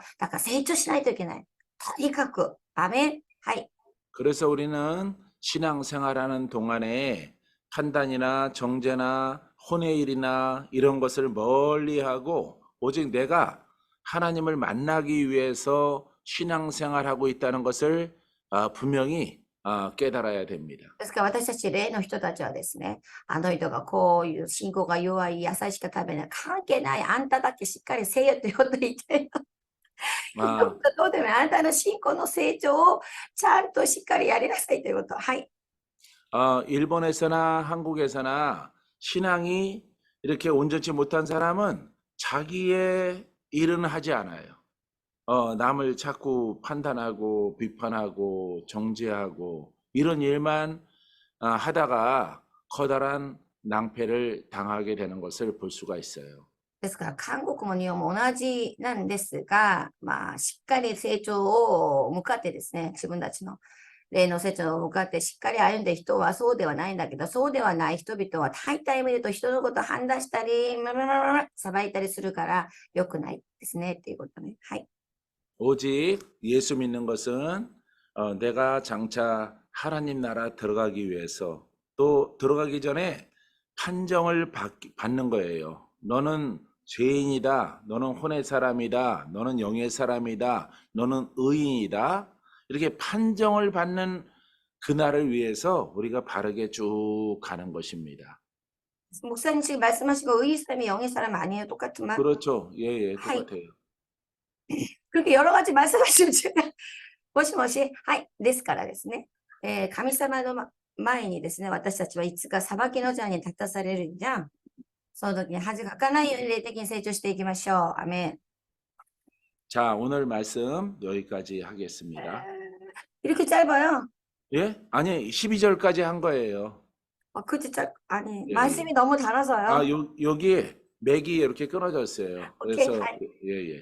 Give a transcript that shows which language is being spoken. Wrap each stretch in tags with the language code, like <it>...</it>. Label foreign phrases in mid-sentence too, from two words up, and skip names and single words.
<ja>だから成長しないといけない。とにかく。アメン。はい。</ja> <ko>그래서 우리는 신앙생활하는 동안에 판단이나 정죄나 혼외일이나 이런 것을 멀리하고 오직 내가 하나님을 만나기 위해서 신앙생활하고 있다는 것을 분명히 깨달아야 됩니다.</ko> <ja>ですから私たち霊の人たちはですね、あの人がこういう信仰が弱い野菜しか食べない。関係ない。あんただけしっかりせよと言っていて、</ja> <ko>아,</ko> <ja>どうでもいいあなたの信仰の成長をちゃんとしっかりやりなさいということ。はい。</ja> <ko>일본에서나 한국에서나 신앙이 이렇게 온전치 못한 사람은 자기의 일은 하지 않아요. 남을 자꾸 판단하고 비판하고 정죄하고 이런 일만 하다가 커다란 낭패를 당하게 되는 것을 볼 수가 있어요.</ko> <ja>ですから、韓国も日本も同じなんですが、まあ、しっかり成長を向かってですね、自分たちの霊の成長を向かってしっかり歩んで人はそうではないんだけど、そうではない人々は大体見ると人のことを判断したり、裁いたりするから良くないですねっていうことね。はい。</ja> <ko>오직 예수 믿는 것은 내가 장차 하나님 나라 들어가기 위해서 또 들어가기 전에 판정을 받는 거예요. 너는 죄인이다. 너는 혼의 사람이다. 너는 영의 사람이다. 너는 의인이다. 이렇게 판정을 받는 그날을 위해서 우리가 바르게 쭉 가는 것입니다. 목사님 지금 말씀하신 거 의의 사람이 영의 사람 아니에요? 똑같은 말? 그렇죠. 예, 하이. 똑같아요. 그렇게 여러 가지 말씀하시면 제가</ko> <ja>もしもし、はい、ですからですね、神様の前にですね、私たちはいつか裁きの座に立たされるんじゃん。その時に恥かかないように霊的に成長していきましょう。アメン。</ja> <ko>자, 오늘 말씀 여기까지 하겠습니다. 이렇게 짧아요. 예? 아니, 12절까지 한 거예요. 그치, 아니, 예, 말씀이 너무 달아서요. 여기에 맥이 이렇게 끊어졌어요. 오케이, 그래서, 하이. 예.</ko>